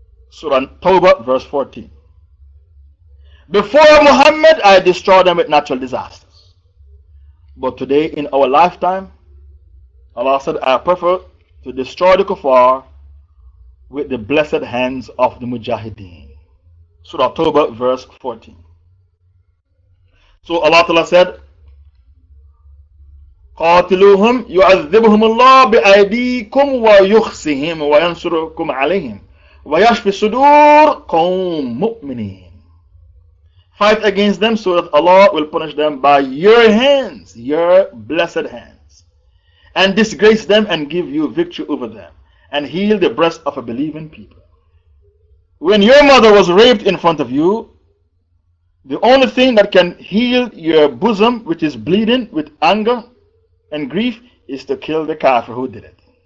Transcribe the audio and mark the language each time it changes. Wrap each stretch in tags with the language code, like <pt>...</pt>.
<en>Surah Tawbah, verse 14. Before Muhammad, I destroyed them with natural disasters. But today, in our lifetime, Allah said, I prefer to destroy the kuffar with the blessed hands of the mujahideen. Surah Tawbah, verse 14. So Allah Ta'ala said,</en> <ar>قاتلوهم يعذبهم الله بأيديكم ويخزهم وينصركم عليهم ويشفي صدور قوم مؤمنين.</ar> <en>Fight against them so that Allah will punish them by your hands, your blessed hands, and disgrace them and give you victory over them, and heal the breast of a believing people. When your mother was raped in front of you, the only thing that can heal your bosom, which is bleeding with anger and grief, is to kill the kafir who did it.</en>